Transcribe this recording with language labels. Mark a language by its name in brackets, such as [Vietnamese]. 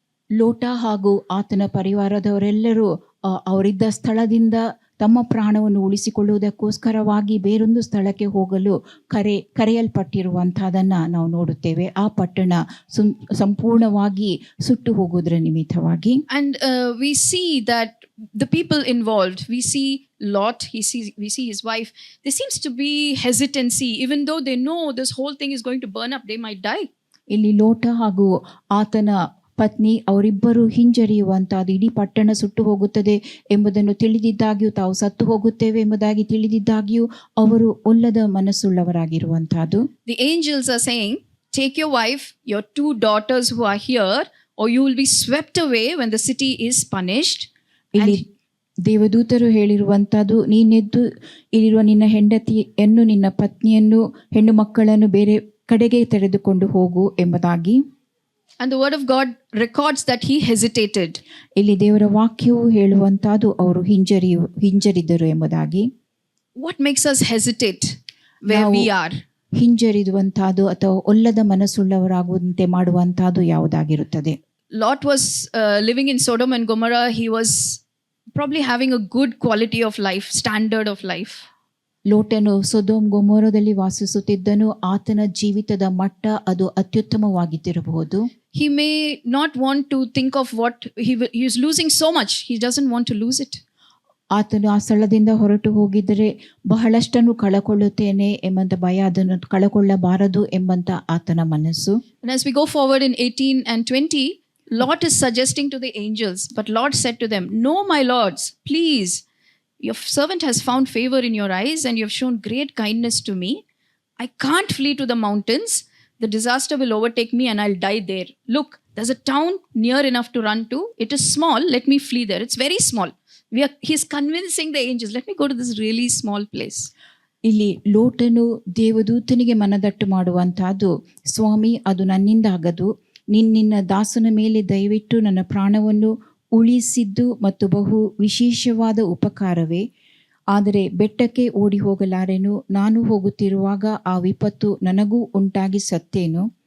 [Kannada] ಲೋಟ ಹಾಗೂ ಆತನ ಪರಿವಾರದವರೆಲ್ಲರೂ ಅವರಿದ್ದ ಸ್ಥಳದಿಂದ ತಮ್ಮ ಪ್ರಾಣವನ್ನು ಉಳಿಸಿಕೊಳ್ಳುವುದಕ್ಕೋಸ್ಕರವಾಗಿ ಬೇರೊಂದು ಸ್ಥಳಕ್ಕೆ ಹೋಗಲು ಕರೆಯಲ್ಪಟ್ಟಿರುವಂತಹದನ್ನ ನಾವು ನೋಡುತ್ತೇವೆ. ಆ ಪಟ್ಟಣ ಸಂಪೂರ್ಣವಾಗಿ ಸುಟ್ಟು ಹೋಗುವುದರ ನಿಮಿತ್ತವಾಗಿ. [English] And we see that the people involved, we see Lot, we see his wife, there seems to be hesitancy. Even though they know this whole thing is going to burn up, they might die. [Kannada] ಇಲ್ಲಿ ಲೋಟ ಹಾಗೂ ಆತನ ಪತ್ನಿ ಅವರಿಬ್ಬರು ಹಿಂಜರಿಯುವಂತಹದ್ದು, ಇಡೀ ಪಟ್ಟಣ ಸುಟ್ಟು ಹೋಗುತ್ತದೆ ಎಂಬುದನ್ನು ತಿಳಿದಿದ್ದಾಗಿಯೂ, ತಾವು ಸತ್ತು ಹೋಗುತ್ತೇವೆ ಎಂಬುದಾಗಿ ತಿಳಿದಿದ್ದಾಗಿಯೂ ಅವರು ಒಲ್ಲದ ಮನಸ್ಸುಳ್ಳವರಾಗಿರುವಂತಹದ್ದು. [English] The angels are saying, take your wife, your 2 daughters who are here, or you will be swept away when the city is punished. [Kannada] ಇಲ್ಲಿ ದೇವದೂತರು ಹೇಳಿರುವಂತಹದ್ದು, ನೀನೆದ್ದು ಇಲ್ಲಿರುವ ನಿನ್ನ ಹೆಂಡತಿಯನ್ನು, ನಿನ್ನ ಪತ್ನಿಯನ್ನು, ಹೆಣ್ಣು ಮಕ್ಕಳನ್ನು ಬೇರೆ ಕಡೆಗೆ ತೆರೆದುಕೊಂಡು ಹೋಗು ಎಂಬುದಾಗಿ. [English] And the word of God records that he hesitated. [Kannada] ಇಲ್ಲಿ ದೇವರ ವಾಕ್ಯವು ಹೇಳುವಂತಹದ್ದು ಅವರು ಹಿಂಜರಿದರು ಎಂಬುದಾಗಿ. [English] What makes us hesitate where we are? [Kannada] ಹಿಂಜರಿದುವಂತಹದ್ದು ಅಥವಾ ಒಲ್ಲದ ಮನಸ್ಸುಳ್ಳವರಾಗುವಂತೆ ಮಾಡುವಂತಹದ್ದು ಯಾವುದಾಗಿರುತ್ತದೆ? [English] Lot was living in Sodom and Gomorrah. He was probably having a good quality of life, standard of life. [Kannada] ಲೋಟನು Sodom ಗೊಮೋರದಲ್ಲಿ ವಾಸಿಸುತ್ತಿದ್ದನು. ಆತನ ಜೀವಿತದ ಮಟ್ಟ ಅದು ಅತ್ಯುತ್ತಮವಾಗಿದ್ದಿರಬಹುದು. [English] He may not want to think of what he is losing so much. He doesn't want to lose it. [Kannada] ಆತನು ಆ ಸ್ಥಳದಿಂದ ಹೊರಟು ಹೋಗಿದ್ದರೆ ಬಹಳಷ್ಟನ್ನು ಕಳಕೊಳ್ಳುತ್ತೇನೆ ಎಂಬಂತ ಭಯ, ಅದನ್ನು ಕಳಕೊಳ್ಳಬಾರದು ಎಂಬಂತ ಆತನ ಮನಸ್ಸು. [English] And as we go forward in 18 and 20, Lot is suggesting to the angels, but Lot said to them, "No, my lords, please. Your servant has found favor in your eyes, and you have shown great kindness to me. I can't flee to the mountains. The disaster will overtake me and I'll die there. Look, there's a town near enough to run to. It is small. Let me flee there. It's very small." He's convincing the angels, let me go to this really small place. [Kannada] ಇಲ್ಲಿ ಲೋಟನು ದೇವದೂತನಿಗೆ ಮನದಟ್ಟು ಮಾಡುವಂತಹದ್ದು, ಸ್ವಾಮಿ, ಅದು ನನ್ನಿಂದ ಆಗದು. ನಿನ್ನ ದಾಸನ ಮೇಲೆ ದಯವಿಟ್ಟು ನನ್ನ ಪ್ರಾಣವನ್ನು ಉಳಿಸಿದ್ದು ಮತ್ತು ಬಹು ವಿಶೇಷವಾದ ಉಪಕಾರವೇ. ಆದರೆ ಬೆಟ್ಟಕ್ಕೆ ಓಡಿ ಹೋಗಲಾರೆನು. ನಾನು ಹೋಗುತ್ತಿರುವಾಗ ಆ ವಿಪತ್ತು ನನಗೂ ಉಂಟಾಗಿ ಸತ್ತೇನು.